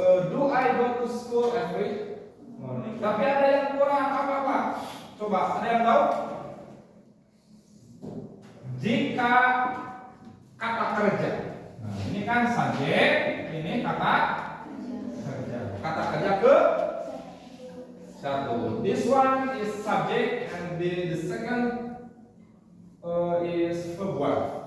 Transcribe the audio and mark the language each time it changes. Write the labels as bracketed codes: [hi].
[en] Do I go to school every morning? [id] Tapi ada yang kurang apa? Coba, ada yang tahu? Jika kata kerja. Nah, ini kan subjek, ini kata kerja. Kata kerja ke satu. [en] This one is subject and the second is verb one.